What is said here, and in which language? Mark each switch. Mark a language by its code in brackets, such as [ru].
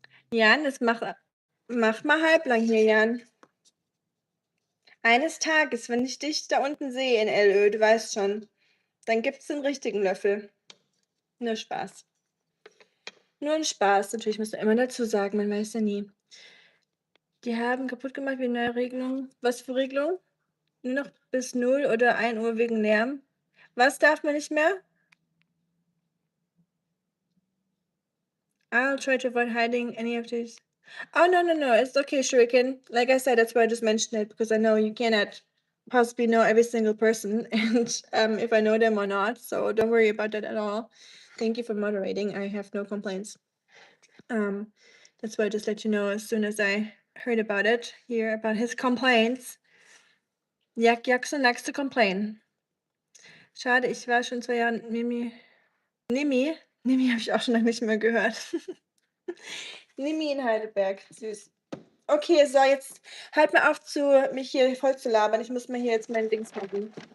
[de] Jan, das mach mal halblang hier, Jan. Eines Tages, wenn ich dich da unten sehe in LÖ, du weißt schon, dann gibt's den richtigen Löffel. Nur Spaß. Nur ein Spaß. Natürlich musst du immer dazu sagen, man weiß ja nie. Die haben kaputt gemacht wie neue Regelung. Was für Regelung? Nur noch bis 0 oder 1 Uhr wegen Lärm. Was darf man nicht mehr? [en] I'll try to avoid hiding any of these. Oh, no. It's okay, Shuriken. Like I said, that's why I just mentioned it, because I know you cannot possibly know every single person and if I know them or not. So don't worry about that at all. Thank you for moderating. I have no complaints. That's why I just let you know as soon as I heard about it, hear about his complaints. Jackson likes to complain. [de] Schade, ich war schon 2 Jahre Nimi habe ich auch schon lange nicht mehr gehört. Nimi in Heidelberg, süß. Okay, so jetzt halt mal auf, mich hier voll zu labern. Ich muss mal hier jetzt mein Dings machen.